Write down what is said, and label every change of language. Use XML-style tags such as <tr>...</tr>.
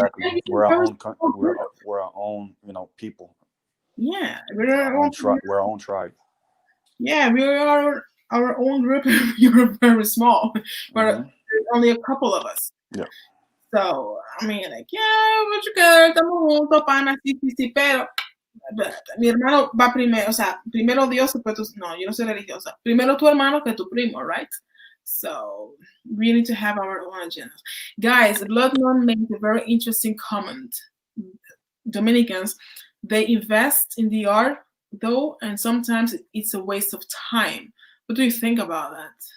<en>Exactly. We're our own. We're our own. people. Yeah, We're our own tribe. Yeah, we are our own group. You're very small, but there's only a couple of us. Yeah. So I mean, like, yeah, what you got?</en> <es>Estamos juntos, pana, sí, pero mi hermano va primero, o sea, primero Dios, después tú. No, yo no soy religiosa. Primero tu hermano que tu primo, right?</es> <en>So we need to have our own agendas. Guys, Bloodman made a very interesting comment. Dominicans, they invest in the art, though, and sometimes it's a waste of time. What do you think about that?</en>